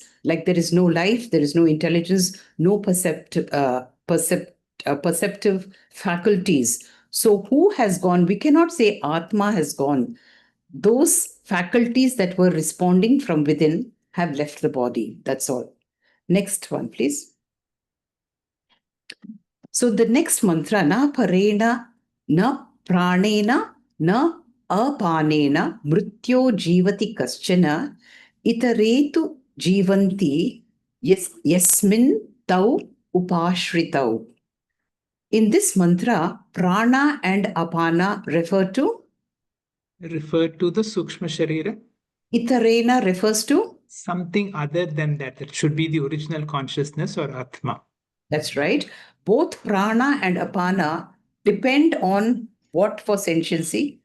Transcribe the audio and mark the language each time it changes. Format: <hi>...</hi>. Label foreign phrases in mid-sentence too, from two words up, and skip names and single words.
<en>Like there is no life, there is no intelligence, no perceptive faculties. So who has gone? We cannot say Ātma has gone. Those faculties that were responding from within have left the body. That's all. Next one, please. So the next mantra,</en> <sa>na parena, na pranena, na apanena, mrityo jivati kaschana, itaretu jivanti, yasmin tau upashritau.</sa> <en>In this mantra, prana and apana refer to? Refer to the</en> <sa>Sukshma Sharira.</sa> <en>Itarena refers to? Something other than that. It should be the original consciousness or Ātma. That's right. Both prana and apana depend on what for sentiency?</en>